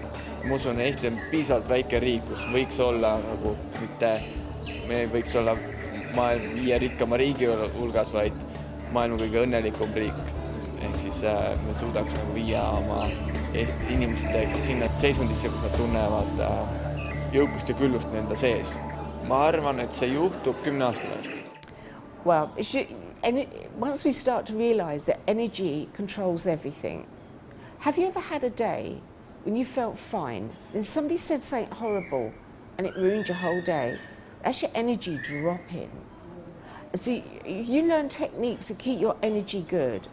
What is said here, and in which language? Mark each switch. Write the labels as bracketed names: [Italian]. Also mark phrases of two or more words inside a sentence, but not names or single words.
[Estonian] Ma usun, Eesti on piisavalt väike riik, kus võiks olla nagu mitte, me ei võiks olla maailma 5 rikkama riigi hulgas, vaid maailma kõige õnnelikum riik. Ehk siis me suudaks nagu viia oma inimesed sinna seisundisse, kus nad tunnevad jõukust ja küllust nende sees. Ma arvan, et see juhtub 10 aasta pärast. [English] Well, once we start to realise that energy controls everything, have you ever had a day when you felt fine, then somebody said something horrible and it ruined your whole day? That's your energy dropping. So you learn techniques to keep your energy good.